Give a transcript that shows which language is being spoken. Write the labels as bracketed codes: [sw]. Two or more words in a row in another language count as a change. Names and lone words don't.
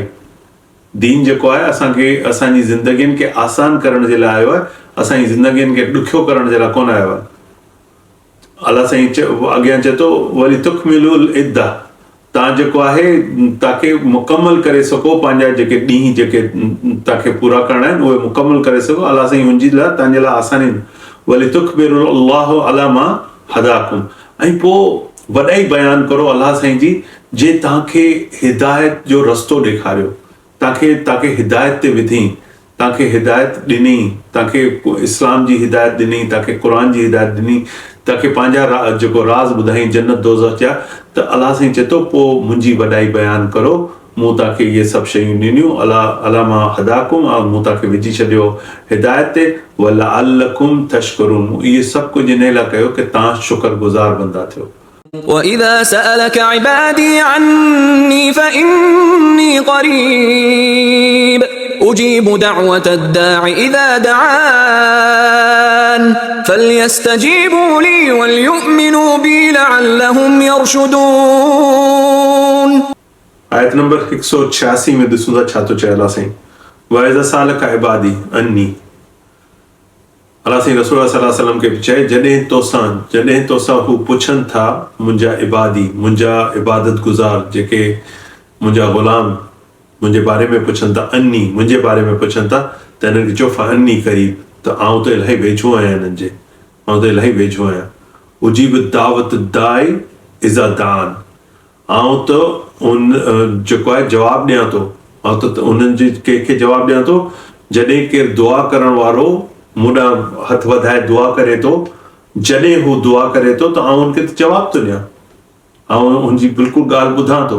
[sd] दीन जेको आहे असांखे असांजी ज़िंदगियुनि खे आसान करण जे लाइ आयो आहे, असांजी ज़िंदगियुनि खे ॾुखियो करण जे लाइ कोन आयो आहे. अल्लाह साईं अॻियां चए थो वरी [ar] لتكملوا العدة. [sd] तव्हां जेको आहे तव्हांखे मुकमल करे सघो, पंहिंजा जेके ॾींहं जेके तव्हांखे पूरा करणा आहिनि उहे मुकमल करे सघो. अल्लाह साईं हुनजी लाइ तव्हांजे लाइ आसानी. [ar] ولتكبروا الله على ما هداكم. [sd] ऐं पोइ वॾाई बयानु करो अल्लाह साईं जी, जे तव्हांखे हिदायत जो रस्तो ॾेखारियो, तव्हांखे हिदायत ते विधी, तव्हांखे हिदायत ॾिनी, तव्हांखे इस्लाम जी हिदायत ॾिनी, तव्हांखे क़ुर जी हिदायत ॾिनी, तव्हांखे पंहिंजा जेको राज़ ॿुधाई जन्नत दोज़ख जा, त अल्लाह साईं चए थो पोइ मुंहिंजी वॾाई बयानु करो. मूं तव्हांखे इहे सभु शयूं ॾिनियूं, [ar] على ما هداكم, [sd] ऐं मूं तव्हांखे विझी छॾियो हिदायत ते. [ar] ولعلكم تشكرون. [sd] इहे सभु कुझु इन लाइ कयो कि तव्हां शुक्रगुज़ार बंदा थियो. [ar] وإذا سألك عبادي عني فإني قريب أجيب دعوة الداع إذا دعان فليستجيبوا لي وليؤمنوا بي لعلهم يرشدون. [sd] आयत नंबर 186 में ॾिसूं था छा थो चए अलाह साईं [ar] وإذا سألك عبادي عني [sd] अलाह साईं रसूल [ar] صلى الله عليه وسلم [sd] खे चए जॾहिं तोसां हू पुछनि था मुंहिंजा इबादी मुंहिंजा इबादत गुज़ार जेके मुंहिंजा ग़ुलाम मुंहिंजे बारे में पुछनि था अन्नी मुंहिंजे बारे में पुछनि था त हिननि खे चओ [ar] فإني قريب [sd] त आउं त इलाही वेझो आहियां हिननि जे आउं त इलाही वेझो आहियां [ar] أجيب دعوة الداع إذا دعان [sd] आउं त उन जेको आहे जवाबु ॾियां थो आउं त उन्हनि जे कंहिंखे जवाबु ॾियां थो जॾहिं केरु दुआ करण वारो मूं ॾांहुं हथ वधाए दुआ करे थो जॾहिं हू दुआ करे थो त आउं हुनखे जवाबु थो ॾियां आउं हुनजी बिल्कुलु ॻाल्हि ॿुधां थो।